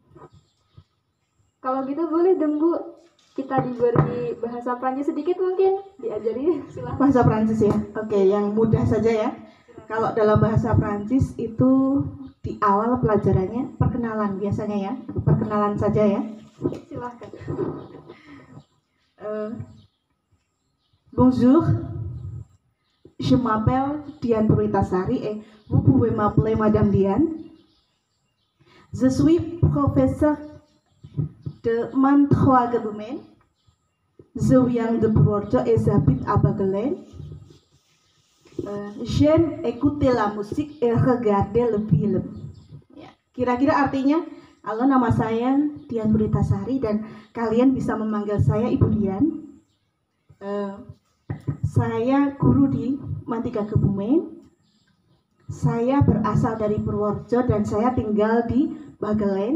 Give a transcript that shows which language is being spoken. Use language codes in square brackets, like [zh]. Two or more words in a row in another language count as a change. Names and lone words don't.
[id] Kalau gitu boleh dong Bu, kita diberi bahasa Prancis sedikit mungkin, diajari silahkan. Bahasa Prancis ya, oke, yang mudah saja ya. Kalau dalam bahasa Prancis itu di awal pelajarannya perkenalan biasanya ya, perkenalan saja ya. Silahkan. [fr] Bonjour, je m'appelle Dian Purwitasari et vous pouvez m'appeler Madame Dian. Je suis professeur de MAN 3 Kebumen. Je viens de Purworejo et j'habite à Bagelan. J'aime écouter la musique et regarder le film. [id] Ya, kira-kira artinya, halo, nama saya Dian Purwitasari dan kalian bisa memanggil saya Ibu Dian. Saya guru di MAN 3 Kebumen. Saya berasal dari Purworejo dan saya tinggal di Bagelan.